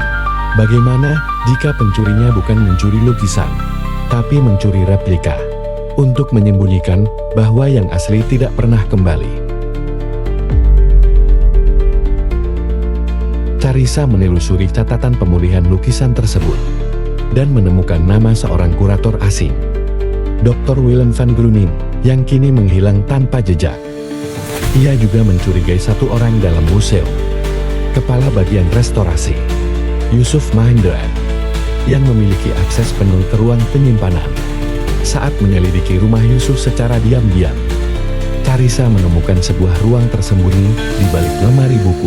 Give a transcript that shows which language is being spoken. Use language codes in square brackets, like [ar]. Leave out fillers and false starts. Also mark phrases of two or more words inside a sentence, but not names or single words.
[id] Bagaimana jika pencurinya bukan mencuri lukisan, tapi mencuri replika, untuk menyembunyikan bahwa yang asli tidak pernah kembali? Carissa menelusuri catatan pemulihan lukisan tersebut, dan menemukan nama seorang kurator asing, Dr. Willem van Gruning, yang kini menghilang tanpa jejak. Ia juga mencurigai satu orang dalam museum, kepala bagian restorasi, Yusuf Mahendra, yang memiliki akses penuh ke ruang penyimpanan. Saat menyelidiki rumah Yusuf secara diam-diam, Carissa menemukan sebuah ruang tersembunyi di balik lemari buku.